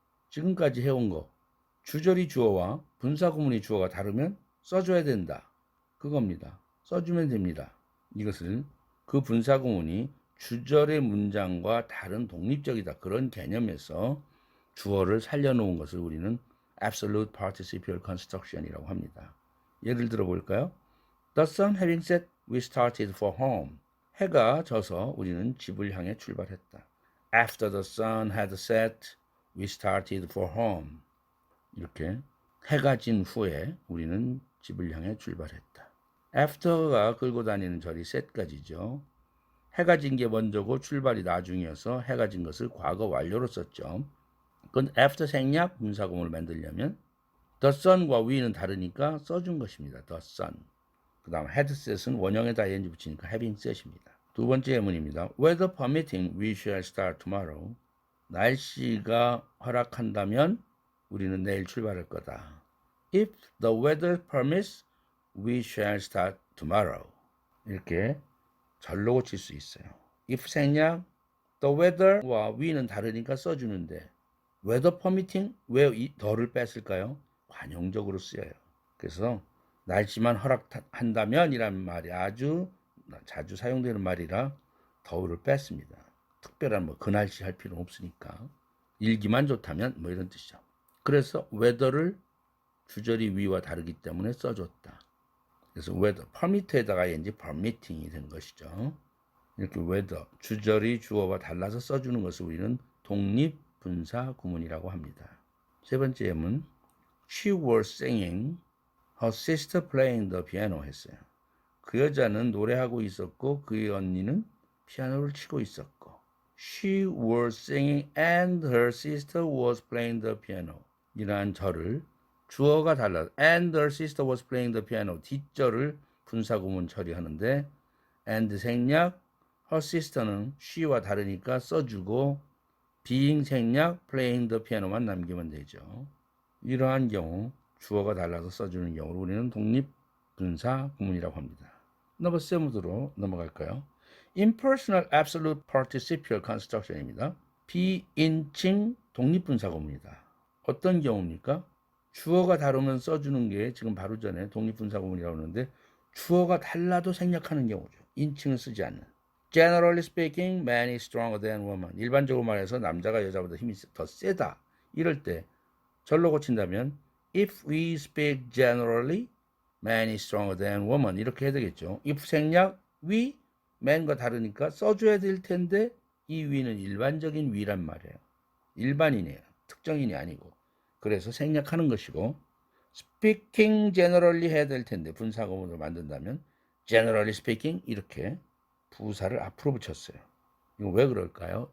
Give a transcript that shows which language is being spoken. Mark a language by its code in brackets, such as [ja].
[ko] 지금까지 해온 거 주절이 주어와 분사구문이 주어가 다르면 써줘야 된다. 그겁니다. 써주면 됩니다. 이것을 그 분사구문이 주절의 문장과 다른 독립적이다. 그런 개념에서 주어를 살려놓은 것을 우리는 Absolute Participial Construction이라고 합니다. 예를 들어 볼까요? [en] The sun having set, we started for home. [ko] 해가 져서 우리는 집을 향해 출발했다. [en] After the sun had set, we started for home. [ko] 이렇게 해가 진 후에 우리는 집을 향해 출발했다. After가 끌고 다니는 절이 set까지죠. 해가 진 게 먼저고 출발이 나중이어서 해가 진 것을 과거 완료로 썼죠. 그건 after 생략 분사구문을 만들려면 the sun과 we는 다르니까 써준 것입니다. the sun. 그 다음 had set은 원형에다 ing 붙이니까 having set입니다. 두 번째 예문입니다. [en] Weather permitting, we shall start tomorrow. [ko] 날씨가 허락한다면 우리는 내일 출발할 거다. [en] If the weather permits, we shall start tomorrow. [ko] 이렇게 절로 고칠 수 있어요. if 생략, the weather와 we는 다르니까 써주는데 weather permitting, 왜 이 더를 뺐을까요? 관용적으로 쓰여요. 그래서 날씨만 허락한다면 이라는 말이 아주 자주 사용되는 말이라 더를 뺐습니다. 특별한 뭐 그 날씨 할 필요는 없으니까 일기만 좋다면 뭐 이런 뜻이죠. 그래서 weather를 주절이 위와 다르기 때문에 써줬다. 그래서 weather, permit에다가 ing permitting이 된 것이죠. 이렇게 weather, 주절이 주어와 달라서 써주는 것을 우리는 독립분사 구문이라고 합니다. 세 번째 예문, [en] She was singing, her sister playing the piano 했어요. [ko] 그 여자는 노래하고 있었고 그의 언니는 피아노를 치고 있었고 [en] She was singing and her sister was playing the piano. [ko] 이러한 절을 주어가 달라 [en] and her sister was playing the piano [ko] 뒷절을 분사구문 처리하는데 and 생략 her sister는 she와 다르니까 써주고 being 생략 playing the piano만 남기면 되죠. 이러한 경우 주어가 달라서 써주는 경우를 우리는 독립분사구문이라고 합니다. 넘버 7으로 넘어갈까요? Impersonal Absolute Participial Construction입니다. 비인칭 독립분사구문이다. 어떤 경우입니까? 주어가 다르면 써주는 게 지금 바로 전에 독립분사구문이라고 하는데 주어가 달라도 생략하는 경우죠. 인칭을 쓰지 않는. [en] Generally speaking, man is stronger than woman. [ko] 일반적으로 말해서 남자가 여자보다 힘이 더 세다. 이럴 때 절로 고친다면 [en] if we speak generally, man is stronger than woman. [ko] 이렇게 해야 되겠죠. if 생략 we, man과 다르니까 써줘야 될 텐데 이 we는 일반적인 we란 말이에요. 일반인이에요. 특정인이 아니고. 그래서 생략하는 것이고 speaking generally 해야 될 텐데 분사구문으로 만든다면 generally speaking 이렇게 부사를 앞으로 붙였어요. 이거 왜 그럴까요?